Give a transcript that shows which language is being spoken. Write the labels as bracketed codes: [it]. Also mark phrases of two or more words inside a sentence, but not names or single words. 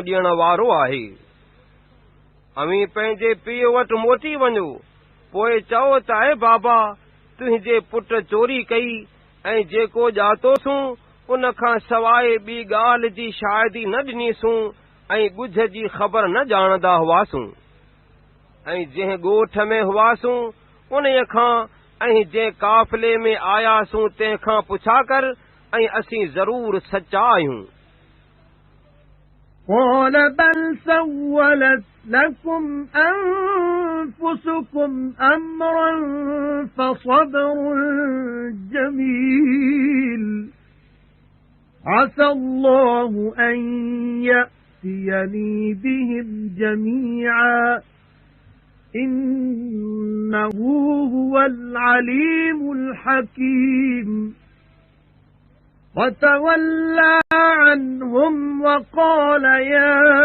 [sd] ॾियण वारो आहे अवी पंहिंजे पीउ वटि मोटी वञो पोइ चओ त आहे बाबा तुंहिंजे पुट चोरी कई ऐं जेको ॼातोसूं उन खां सवाइ ॿी ॻाल्हि जी शायदि न ॾिनीसूं ऐं ॻुझ जी ख़बर न ॼाणंदा हुआसूं ऐं जंहिं ॻोठ में हुआसूं उन्हीअ खां ऐं जंहिं काफ़िले में आयासूं तंहिंखां पुछा कर ऐं असीं ज़रूर सचा आहियूं [ar] قال بل سولت لكم أنفسكم أمرا فصبر جميل عسى الله أن يأتيني بهم جميعا إنه هو العليم الحكيم وتولى عنهم وقال يا